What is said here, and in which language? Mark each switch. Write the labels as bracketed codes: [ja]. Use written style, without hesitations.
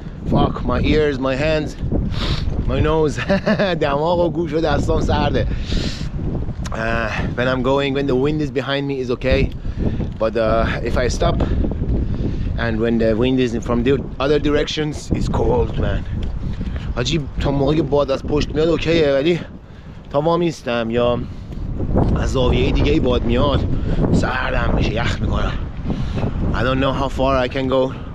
[en] Fuck, my ears, my hands, my nose. [fa] دماغ و گوش و دستام سرده. [en] When I'm going, when the wind is behind me is okay, but if I stop and when the wind is from the other directions, it's cold man. [fa] حاجی تا موقعی باد از پشت میاد اوکیه، ولی تا وامیستم یا از زاویه دیگه ای باد میاد سردم میشه، یخ میکنم. [en] I don't know how far I can go.